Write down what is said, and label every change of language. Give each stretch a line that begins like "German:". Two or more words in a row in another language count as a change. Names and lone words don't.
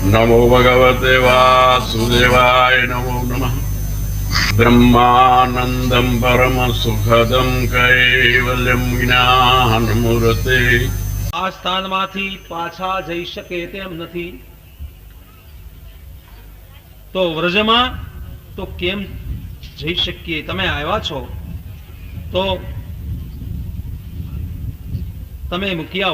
Sanskrit: नमो भगवते वासुदेवाय नमो नमः। ब्रह्मानंदं परम सुखदं कैवल्यं ज्ञानमूर्ते।
Gujarati: આ સ્થાનમાંથી પાછા જઈ શકે તેમ નથી, તો વ્રજમાં તો કેમ જઈ શકીએ? તમે આવ્યા છો તો તમે મૂકી આવો.